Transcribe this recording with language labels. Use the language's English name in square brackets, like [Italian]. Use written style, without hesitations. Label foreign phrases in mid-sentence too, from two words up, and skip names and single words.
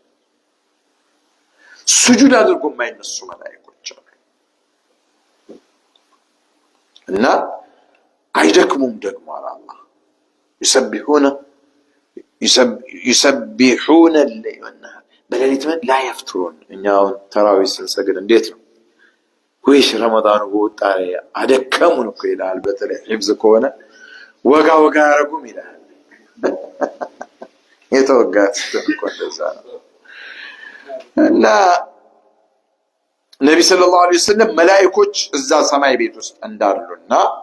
[Amharic] ስጁድ አድርጎ የማይነሱ መላእክቶች አሉ እና አይደክሙም ደግሞ አላህ [Arabic] يسبحون الليل والنهار [Amharic] በሌሊት [Arabic] لا يفترون [Amharic] እኛው ተራዊህ ስንሰግድ እንዴት ነው ወይስ ረመዳኑ ወጣ አደከሙን እኮ ይላል በተለይ ሂፍዝ ከሆነ ወጋ ያረጉም ይላል የተወጋት ተቆደዛ እና ነብይ [Arabic] صلى الله عليه وسلم [Amharic] መላእክቶች እዛ ሰማይ ቤት ውስጥ እንዳሉና